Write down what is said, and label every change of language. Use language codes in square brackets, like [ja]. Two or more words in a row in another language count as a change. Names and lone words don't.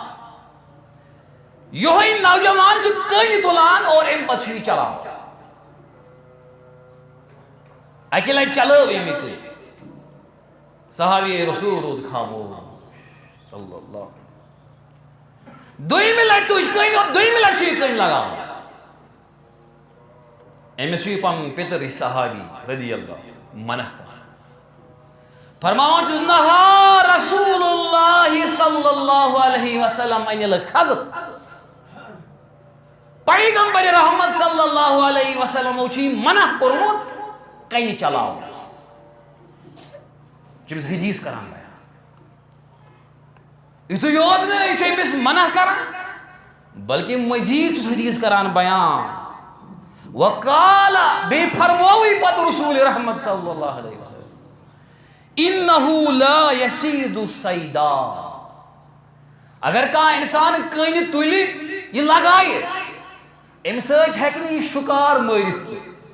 [ks] یہوے نوجوان چھُ کٔنۍ تُلان اور امہِ پتہٕ چھُ یہِ چلاوان اکہِ لٹہِ چلٲو أمۍ یہِ کٔنۍ صحابی رسول روٗد خاموش [ar] صلی اللہ [ks] دوٚیمہِ لٹہِ تُج کٔنۍ اور دوٚیمہِ لٹہِ چھُ یہِ کٔنۍ لگاوان أمِس چھُ یہِ پنُن پِتٕر یہِ صحابی [ar] رضی اللہ [ks] منع کران فرماوان چھُس [ar] نہا رسول اللہ صلی اللہ علیہ وسلم عن الخذف [ks] پیغمبر رحمت [ar] صلی اللہ علیہ وسلمو [ks] چھُ یہِ منع کوٚرمُت کنہِ چلاونس چھُ أمِس حدیث کران بیان یُتُے یوت نہٕ یہِ چھُ أمِس منع کران بلکہ مزید چھُس حدیث کران بیان وقال بیٚیہِ فرمووٕے پتہٕ رسول رحمت [ar] صلی اللہ علیہ وسلم انہو لا یصید صیدا [ks] اگر کانٛہہ انسان کٔنہِ تُلہِ یہِ لگایہِ امہِ سۭتۍ ہیٚکہِ نہٕ یہِ شُکار مٲرِتھ کینٛہہ